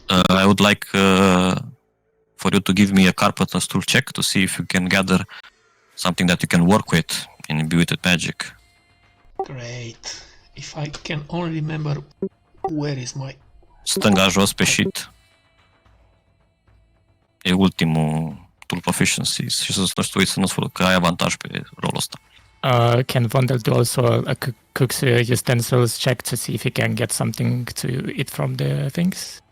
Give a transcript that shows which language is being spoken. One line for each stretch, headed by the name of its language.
English: I would like for you to give me a carpenter's tool check to see if you can gather something that you can work with in imbued with magic. Great. If I can only remember where is my...
Romanian: Stânga jos pe sheet. E ultimul tool proficiency și să nu știu să nu că ai avantaj pe rolul ăsta.
English: Can Vondel do also a cook's utensils check to see if he can get something to eat from the things?